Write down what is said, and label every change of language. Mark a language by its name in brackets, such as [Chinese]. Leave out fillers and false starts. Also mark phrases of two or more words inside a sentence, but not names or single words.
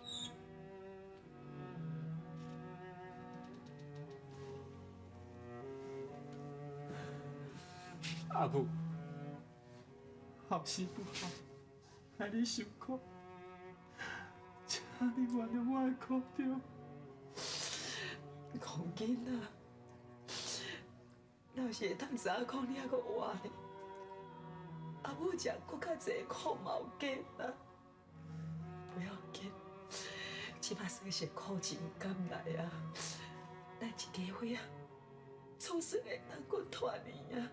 [Min Nan Chinese] 阿母，后事不好，害你受苦，请你原谅我的苦衷。讲囡仔，若是会当早讲，你还阁活咧，阿母食搁较济苦嘛有计啦。不要紧，即摆算是苦尽甘来啊。咱一家伙啊，总算会当过团圆啊！